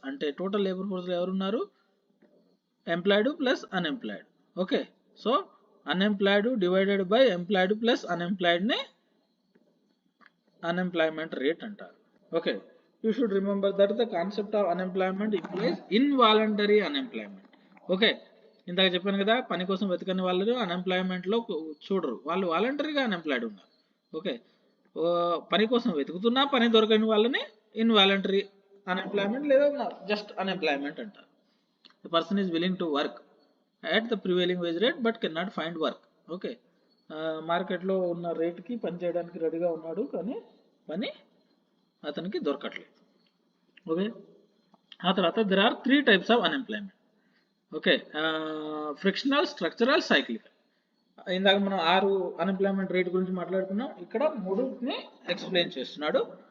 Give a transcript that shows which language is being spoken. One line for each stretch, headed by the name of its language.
Telugu: అంటే total labour ఫోర్స్లో ఎవరున్నారు, employed plus unemployed. Okay, so unemployed divided by employed plus అన్ఎంప్లాయిడ్ని unemployment rate అంటారు.
English: Okay, you should remember that the concept of unemployment implies involuntary unemployment.
Telugu: Okay, ఇందాక చెప్పాను కదా, పని కోసం వెతకని వాళ్ళు అన్ఎంప్లాయ్మెంట్లో చూడరు, వాళ్ళు వాలంటరీగా అన్ఎంప్లాయిడ్ ఉన్నారు. ఓకే, పని కోసం వెతుకుతున్నా పని దొరకని వాళ్ళని ఇన్వాలంటరీ అన్ఎంప్లాయ్మెంట్ లేదా జస్ట్ అన్ఎంప్లాయ్మెంట్ అంటారు.
English: The person is willing to work at the prevailing wage rate but cannot find work.
Telugu: Okay, మార్కెట్లో ఉన్న రేట్కి పని చేయడానికి రెడీగా ఉన్నాడు కానీ పని అతనికి దొరకట్లేదు.
English: okay,
Telugu: ఆ తర్వాత
English: There are 3 types of unemployment.
Telugu: Okay, frictional, structural, cyclical. ఇందాక మనం 6 అన్ఎంప్లాయ్మెంట్ రేట్ గురించి మాట్లాడుకున్నాం, ఇక్కడ 3ని ఎక్స్ప్లెయిన్ చేస్తున్నాడు.